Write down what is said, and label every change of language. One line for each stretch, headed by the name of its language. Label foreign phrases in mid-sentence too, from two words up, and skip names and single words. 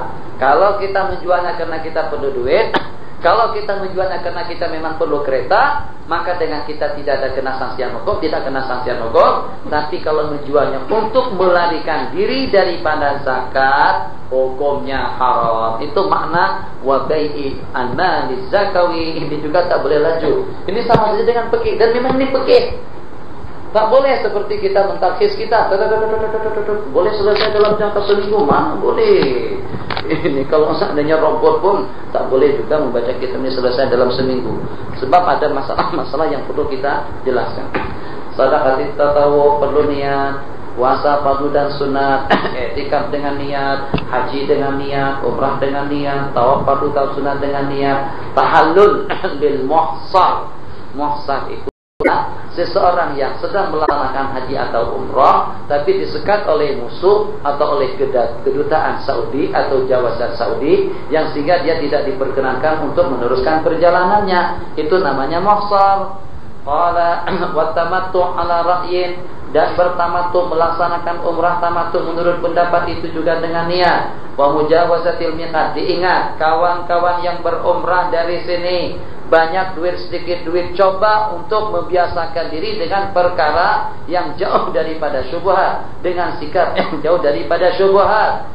Malay: Kalau kita menjualnya karena kita perlu duit, kalau kita menjualnya karena kita memang perlu kereta, maka dengan kita tidak ada kena sanksian hukum, tidak kena sanksian hukum. Tapi kalau menjualnya untuk melarikan diri daripada zakat, hukumnya haram. Itu makna
Arabic: وبيع المال الزكوي.
Malay: Ini juga tak boleh laju. Ini sama saja dengan pekih, dan memang ini pekih. Tak boleh seperti kita mentarkhis kita. Boleh selesai dalam jangka seminggu, mana boleh. Ini kalau seandainya robot pun tak boleh juga membaca kitab ini selesai dalam seminggu. Sebab ada masalah-masalah yang perlu kita jelaskan. Sedekah tatawu perlu niat, puasa fardu dan sunat, i'tikaf dengan niat, haji dengan niat, umrah dengan niat, tawaf fardu dan sunat dengan niat,
Arabic: التحلل بالمحصر.
Malay: Muhsar itu seseorang yang sedang melaksanakan haji atau umrah tapi disekat oleh musuh atau oleh kedutaan Saudi atau jawazan Saudi yang sehingga dia tidak diperkenankan untuk meneruskan perjalanannya. Itu namanya muhsar.
Arabic: قال والتمتع على رأي,
Malay: dan bertamattu melaksanakan umrah tamattu menurut pendapat itu juga dengan niat.
Arabic: ومجاوزة الميقات,
Malay: diingat kawan-kawan yang berumrah dari sini banyak duit sedikit duit, coba untuk membiasakan diri dengan perkara yang jauh daripada syubhat, dengan sikap yang jauh daripada syubhat.